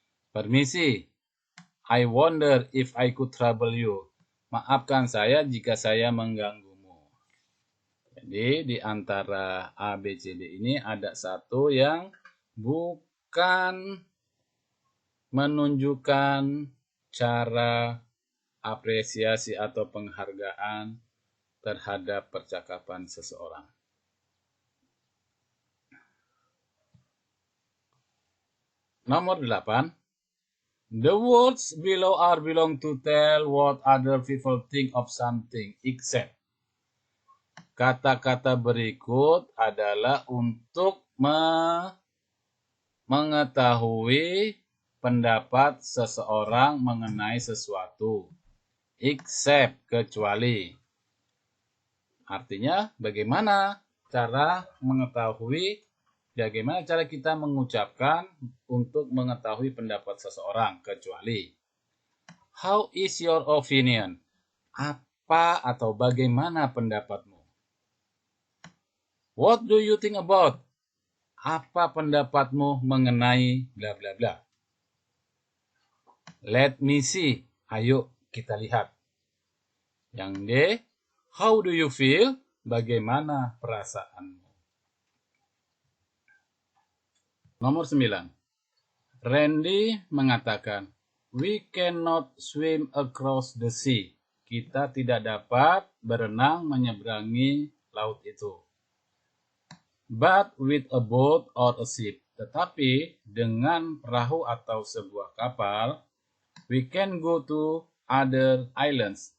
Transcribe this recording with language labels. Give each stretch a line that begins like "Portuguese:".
Indonesian: Permisi,
English: I wonder if I could trouble you.
Indonesian: Maafkan saya jika saya mengganggumu. Jadi, di antara A, B, C, D ini ada satu yang bukan menunjukkan cara apresiasi atau penghargaan terhadap percakapan seseorang. Nomor 8.
English: The words below are belong to tell what other people think of something except.
Indonesian: Kata-kata berikut adalah untuk mengetahui pendapat seseorang mengenai sesuatu. Except, kecuali. Artinya, bagaimana cara mengetahui, bagaimana cara kita mengucapkan untuk mengetahui pendapat seseorang, kecuali.
English: How is your opinion?
Indonesian: Apa atau bagaimana pendapatmu?
English: What do you think about?
Indonesian: Apa pendapatmu mengenai bla bla bla?
English: Let me see.
Indonesian: Ayo kita lihat. Yang D,
English: how do you feel?
Indonesian: Bagaimana perasaanmu? Nomor 9. Randy mengatakan,
English: we cannot swim across the sea.
Indonesian: Kita tidak dapat berenang menyeberangi laut itu.
English: But with a boat or a ship.
Indonesian: Tetapi dengan perahu atau sebuah kapal,
English: we can go to other islands.